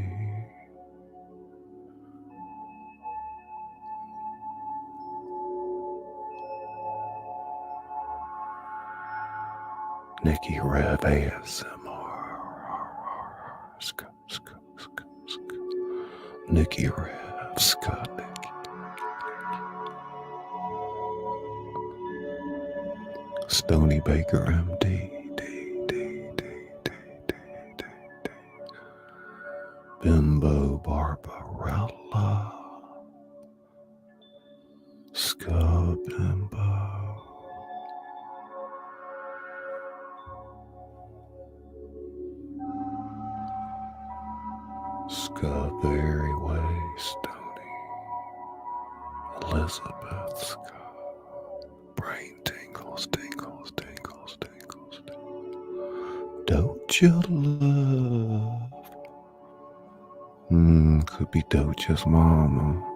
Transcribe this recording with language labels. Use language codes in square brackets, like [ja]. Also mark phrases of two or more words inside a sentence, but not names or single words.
[en] Nikki Rev ASMR. Nikki Rev, Scott Nikki. Stony Baker MD. Bimbo Barbarella. Scub Bimbo. Scudberry Way, Stony, Elizabeth Scott, Brain Tingles, Tingles, Tingles, Tingles, Tingles. Doja Love. Could be Doja's mama.